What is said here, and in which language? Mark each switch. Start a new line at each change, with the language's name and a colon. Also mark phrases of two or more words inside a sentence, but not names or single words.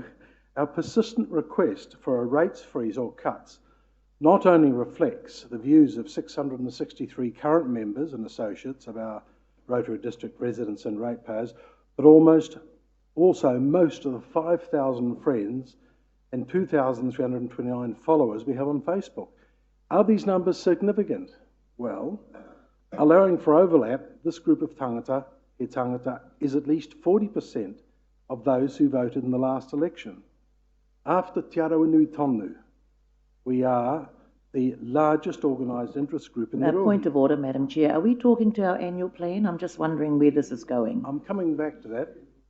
English: Our persistent request for a rates freeze or cuts not only reflects the views of 663 current members and associates of our Rotorua District residents and ratepayers, but also most of the 5,000 friends and 2,329 followers we have on Facebook. Are these numbers significant? Well, allowing for overlap, this group of
Māori: tangata, he tangata,
English: is at least 40% of those who voted in the last election. After Te Arawinui Tonu, we are the largest organised interest group in the world. Point of order, Madam Chair. Are we talking to our annual plan? I'm just wondering where this is going. I'm coming back to that.